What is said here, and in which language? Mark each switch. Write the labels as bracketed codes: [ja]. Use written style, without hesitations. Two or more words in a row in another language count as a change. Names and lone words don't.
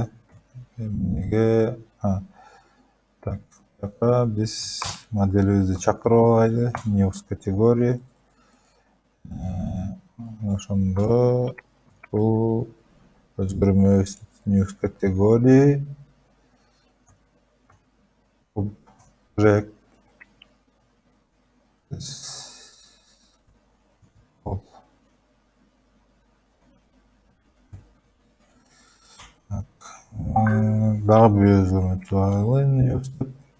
[ky] Эмнеге? Так, биз моделибизди чакырып алайлы, [en] news category. [ky] Ошондо бул өзгөрмө [en] news category project [ky] дагы бир өзгөрмө чыгаралы, news деп.